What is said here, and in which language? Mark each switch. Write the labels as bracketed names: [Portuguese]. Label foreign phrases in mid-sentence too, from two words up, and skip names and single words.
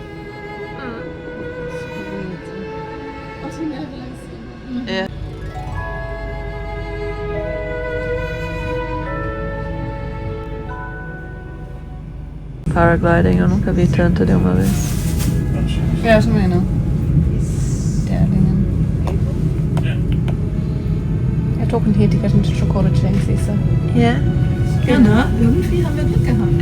[English] Yeah. [Portuguese] Paragliding, eu nunca vi tanto de uma vez. [German] Ja, ich meine. Interlaken. Ja, Token hier, die ganzen Schokolade-Schenks, siehst du? [English] Yeah. [German] Ja, ne? Irgendwie haben wir Glück gehabt.